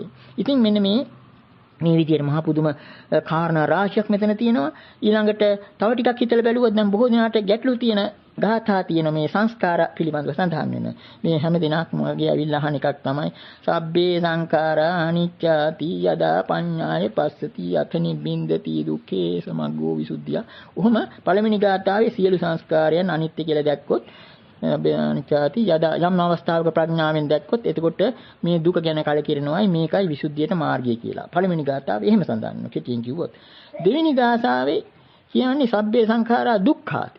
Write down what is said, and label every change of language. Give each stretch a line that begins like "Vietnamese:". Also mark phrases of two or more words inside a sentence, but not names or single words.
Sinhala: ඉතින් මෙන්න මේ විදිහට මහා පුදුම කාරණා රාශියක් මෙතන තියෙනවා. ඊළඟට තව ටිකක් හිතලා බැලුවොත් දැන් බොහෝ දෙනාට ගැටලු තියෙන ගාථා තියෙන මේ සංස්කාර පිළිබඳව සඳහන් වෙන. මේ හැම දිනක්ම වගේ ඇවිල්ලා අහන එකක් තමයි
Pali: සබ්බේ සංඛාරා අනිච්චාති යදා පඤ්ඤාය පස්සති අත නිබ්බින්දති දුක්ඛේ සමග්ගෝ විසුද්ධිය.
Sinhala: ඔහොම පළවෙනි ගාථාවේ සියලු සංස්කාරයන් අනිත්‍ය කියලා දැක්කොත්
Pali: අනිච්චාති යදා
Sinhala: යම් අවස්ථාවක ප්‍රඥාවෙන් දැක්කොත් එතකොට මේ දුක ගැන කලකිරෙනවායි මේකයි විසුද්ධියට මාර්ගය කියලා. පළවෙනි ගාථාවේ එහෙම සඳහන් වෙනවා කෙටියෙන් කිව්වොත්. දෙවෙනි ගාථාවේ කියන්නේ
Pali: සබ්බේ සංඛාරා දුක්ඛාති.